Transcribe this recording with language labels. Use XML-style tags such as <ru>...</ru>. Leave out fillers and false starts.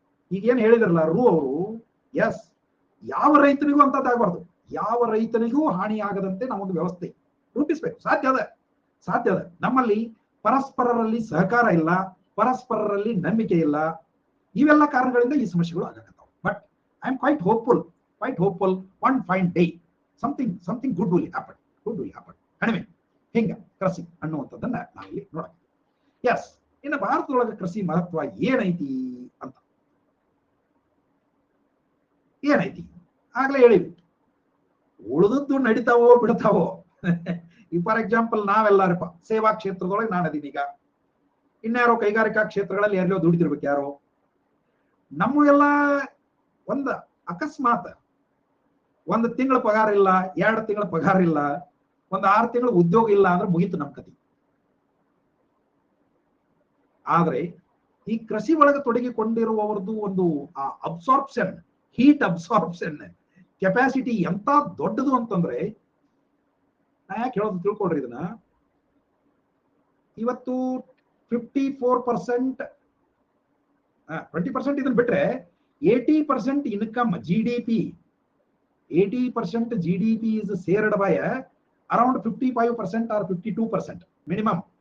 <kn>ಈಗೇನ್ ಹೇಳಿದ್ರಲ್ಲ ರೂ ಅವರು, ಎಸ್, ಯಾವ ರೈತನಿಗೂ ಅಂತದ್ದಾಗಬಾರ್ದು, ಯಾವ ರೈತನಿಗೂ ಹಾನಿ ಆಗದಂತೆ ನಾವೊಂದು ವ್ಯವಸ್ಥೆ ರೂಪಿಸ್ಬೇಕು. ಸಾಧ್ಯ ಅದ. ನಮ್ಮಲ್ಲಿ ಪರಸ್ಪರರಲ್ಲಿ ಸಹಕಾರ ಇಲ್ಲ, ಪರಸ್ಪರರಲ್ಲಿ ನಂಬಿಕೆ ಇಲ್ಲ. ಇವೆಲ್ಲ ಕಾರಣಗಳಿಂದ ಈ ಸಮಸ್ಯೆಗಳು ಆಗಕತ್ತಾವ.</kn> <en>But I am quite hopeful. quite hopeful, one fine day something good will happen</en> <kn>ಕಡಿಮೆ ಹಿಂಗ ಕೃಷಿ ಅನ್ನುವಂಥದ್ದನ್ನ ನಾವಿಲ್ಲಿ ನೋಡೋಣ. ಎಸ್, ಇನ್ನು ಭಾರತದೊಳಗೆ ಕೃಷಿ ಮಹತ್ವ ಏನೈತಿ ಅಂತ ಏನೈತಿ ಆಗ್ಲೇ ಹೇಳಿವಿ. ಉಳಿದದ್ದು ನಡೀತಾವೋ ಬಿಡ್ತಾವೋ. ಈ</kn> <en>for example</en> <kn>ನಾವೆಲ್ಲಾರಪ್ಪ ಸೇವಾ ಕ್ಷೇತ್ರದೊಳಗೆ ನಾನು ಅದೀನಿ, ಈಗ ಇನ್ಯಾರೋ ಕೈಗಾರಿಕಾ ಕ್ಷೇತ್ರಗಳಲ್ಲಿ ಎಲ್ಲೋ ದುಡಿದಿರ್ಬೇಕು ಯಾರೋ. ನಮ್ಮ ಎಲ್ಲ ಒಂದ್ ಅಕಸ್ಮಾತ್ ಒಂದು ತಿಂಗಳ ಪಗಾರ ಇಲ್ಲ, 2 ತಿಂಗಳ ಪಗಾರ ಇಲ್ಲ, ಒಂದು 6 ತಿಂಗಳ ಉದ್ಯೋಗ ಇಲ್ಲ ಅಂದ್ರೆ ಮುಗೀತು ನಮ್ ಕತಿ. ಆದ್ರೆ ಈ ಕೃಷಿ ಒಳಗೆ ತೊಡಗಿಕೊಂಡಿರುವವರದು ಒಂದು ಅಬ್ಸಾರ್ಪ್ಷನ್, ಹೀಟ್ ಅಬ್ಸಾರ್ಪ್ಷನ್ ಕೆಪಾಸಿಟಿ ಎಂತ ದೊಡ್ಡದು ಅಂತಂದ್ರೆ, ನಾ ಯಾಕೆ ಹೇಳೋದು ತಿಳ್ಕೊಳ್ರಿ ಇದನ್ನ. ಇವತ್ತು 54%, 20% ಇದನ್ನ ಬಿಟ್ರೆ</kn> <en>80% income GDP, 80% GDP is shared by around 55% or 52% minimum.</en>